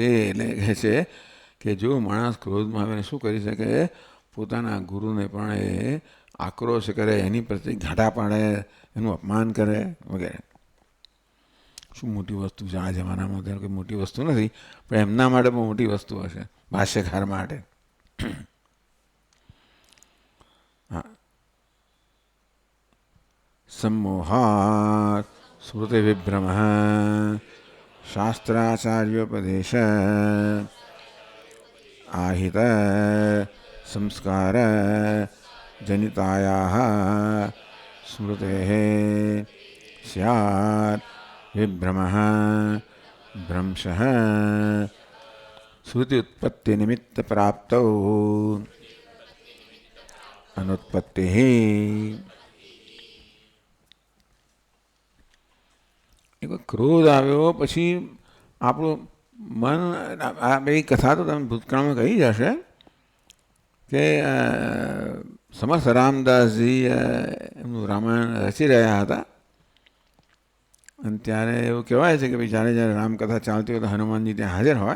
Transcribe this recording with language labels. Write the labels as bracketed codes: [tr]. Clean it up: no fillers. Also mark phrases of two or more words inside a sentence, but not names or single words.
[gu] એટલે કહે છે કે જો માણસ ક્રોધમાં આવીને શું કરી શકે, પોતાના ગુરુને પણ એ આક્રોશ કરે, એની પ્રત્યે ઘાટા પાડે, એનું અપમાન કરે વગેરે. શું મોટી વસ્તુ છે આ જમાનામાં? ત્યારે કોઈ મોટી વસ્તુ નથી, પણ એમના માટે પણ મોટી વસ્તુ હશે, ભાષ્યકાર માટે. હા, [sa] सम्मोहात् श्रुतिविभ्रमः शास्त्राचार्योपदेश आहित संस्कार जनितायाः स्मृतेः स्यात् विभ्रमः भ्रंशः श्रुति उत्पत्ति निमित्त प्राप्तौ अनुत्पत्तिः. [gu] ક્રોધ આવ્યો પછી આપણું મન, આ બધી કથા તો તમે ભૂતકાળમાં કહી જશે કે સમર્થ રામદાસજી એમનું રામાયણ રચી રહ્યા હતા, અને ત્યારે એવું કહેવાય છે કે ભાઈ જ્યારે જ્યારે રામકથા ચાલતી હોય તો હનુમાનજી ત્યાં હાજર હોય.